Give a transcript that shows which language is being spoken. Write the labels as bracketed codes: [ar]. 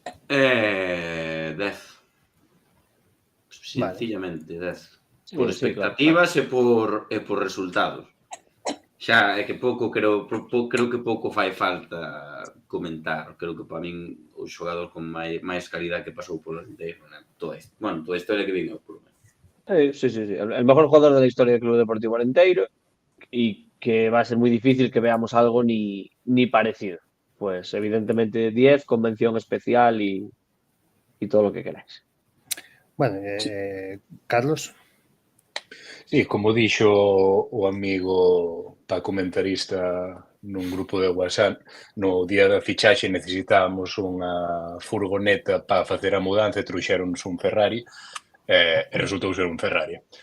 [es] 10. Sencillamente 10. Por Sí, [gl] expectativas e por resultados. Xa é que creo que pouco fai falta comentar. Creo que para min o xogador con máis calidad que pasou polo Alentejo, toda a historia que vin eu, [es] por lo menos. Sí. El mejor jugador de la historia del Club Deportivo Alenteiro y que va a ser muy difícil que veamos algo ni parecido. Pues evidentemente 10, convención especial y todo lo que queráis. Bueno, Carlos? [gl] Sí, como dixo o amigo comentarista nun grupo de WhatsApp, no día da fichaxe necesitábamos unha furgoneta para facer a mudanza e trouxeronnos un Ferrari e resultou ser un Ferrari.